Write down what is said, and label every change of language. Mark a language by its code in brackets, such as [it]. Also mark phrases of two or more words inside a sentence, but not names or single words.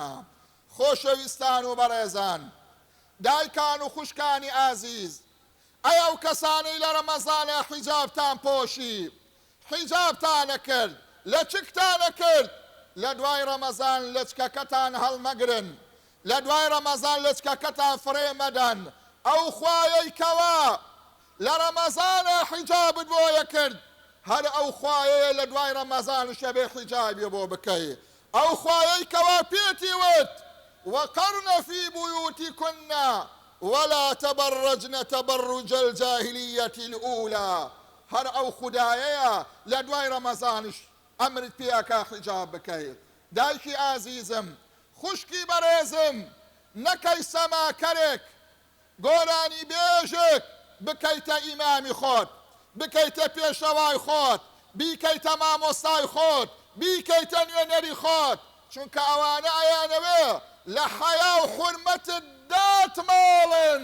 [ckb] خۆشەویستان و بەڕێزان، دایکان و خوشکانی ئازیز، ئەی ئەو کەسانەی لە ڕەمەزانە حیجابتان پۆشی، حیجابتانە کرد، لە چکتانە کرد، لە دوای ڕەمەزان لەچکەکەتان هەڵمەگرن، لە دوای ڕەمەزان لەچکەکەتان فڕێ مەدەن. ئەو خوایەی کەوا لە ڕەمەزانە حیجابت بۆیە کرد، هەر ئەو خوایەیە لە دوای ڕەمەزان شەبێ حیجابی بۆ بکەی. ئەو خوایەی کەوا پێتی وت [ar] وقرن في بيوتكن ولا تبرجن تبرج الجاهلية الأولى. [ckb] هەر ئەو خودایەیە لە دوای ڕەمەزانش ئەمرت پێکا حیجاب بکەیت. دایکی ئازیزم، خوشکی بەڕێزم، نەکەی سەماکەرێک گۆرانی بێژێک بکەیتە ئیمامی خۆت، بکەیتە پێشەوای خۆت، بیکەیتە مامۆستای خۆت، بیکەیتە نوێنەری خۆت، چونکە ئەوانە ئەیانەوێ لە حەیا و حورمەتت داتماڵن.